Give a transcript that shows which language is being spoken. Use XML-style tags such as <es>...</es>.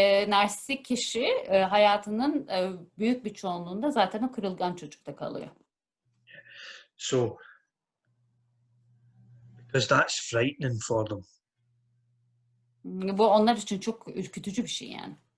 <tr>Narsistik kişi hayatının büyük bir çoğunluğunda zaten o kırılgan çocukta kalıyor.</tr> <en>So, because that's frightening for them.</en> <tr>Bu onlar için çok ürkütücü bir şey yani.</tr>